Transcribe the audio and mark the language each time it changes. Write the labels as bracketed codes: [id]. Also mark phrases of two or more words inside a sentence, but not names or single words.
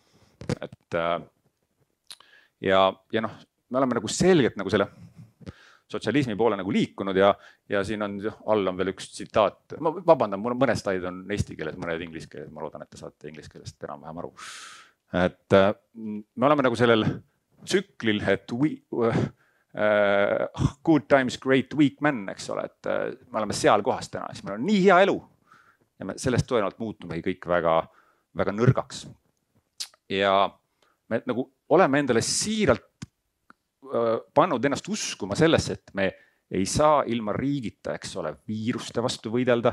[et] Ja me oleme nagu selgelt nagu selle sotsialismi poole nagu liikunud ja siin on all on veel üks tsitaat. Ma vabandan, mõned slaidid on eesti keeles, mõned inglise keeles. Ma loodan, et te saate inglise keelest enam-vähem aru. Et me oleme nagu sellel tsüklil, et [en] good times, great weak men, [et] eks ole. Et me oleme seal kohas täna, siis meil on nii hea elu ja me sellest tõenäoliselt muutumegi kõik väga, väga nõrgaks. Ja me nagu oleme endale siiralt pannud ennast uskuma sellesse, et me ei saa ilma riigita, eks ole, viiruste vastu võidelda.